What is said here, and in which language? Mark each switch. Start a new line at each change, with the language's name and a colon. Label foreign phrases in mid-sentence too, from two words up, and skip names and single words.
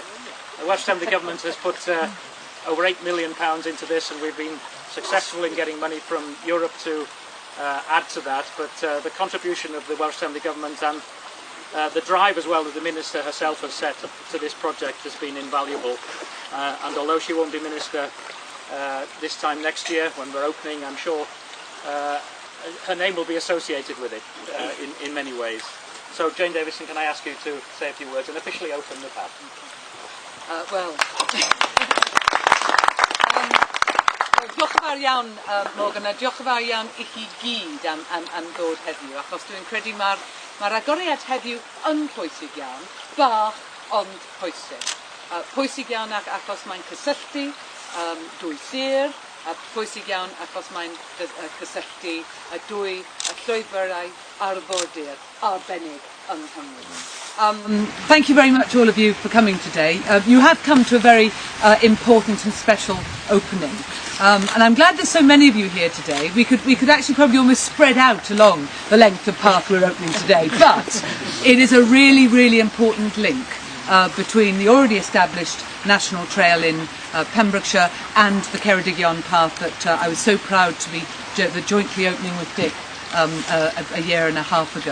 English: The Welsh Assembly Government has put over £8 million into this, and we've been successful in getting money from Europe to add to that, but the contribution of the Welsh Assembly Government and the drive as well that the Minister herself has set to this project has been invaluable. And although she won't be Minister this time next year when we're opening, I'm sure her name will be associated with it in many ways. So Jane Davidson, can I ask you to say a few words and officially open the path?
Welsh: Diolch yn fawr iawn, Morgan, a diolch yn fawr iawn I chi gyd am ddod heddiw, achos dwi'n credu mae'r agoriad heddiw yn pwysig iawn, bach ond pwysig. Pwysig iawn achos mae'n cysylltu dwy sir, a pwysig iawn achos mae'n cysylltu dwy llwybrau arfordir arbennig yng Nghymru.
English: Thank you very much, all of you, for coming today. You have come to a very important and special opening. And I'm glad there's so many of you here today. We could actually probably almost spread out along the length of path we're opening today, but it is a really, really important link between the already established national trail in Pembrokeshire and the Ceredigion path that I was so proud to be jointly opening with Dick a year and a half ago.